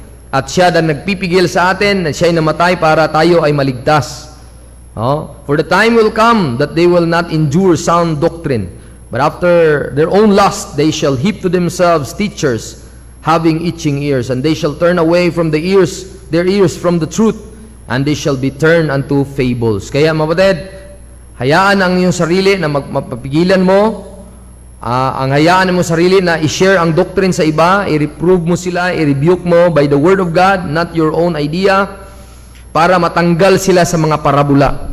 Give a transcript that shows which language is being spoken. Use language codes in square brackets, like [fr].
[tl] At siya na nagpipigil sa atin, na siya ay namatay para tayo ay maligtas. [en] For the time will come that they will not endure sound doctrine, but after their own lust they shall heap to themselves teachers having itching ears, and they shall turn away from their ears from the truth, and they shall be turned unto fables. [tl] Kaya mapatid, hayaan ang iyong sarili na mapapigilan mo, ang hayaan mo sarili na i-share ang doctrine sa iba, i-reprove mo sila, i-rebuke mo by the word of God, [en] not your own idea, [tl] para matanggal sila sa mga parabola.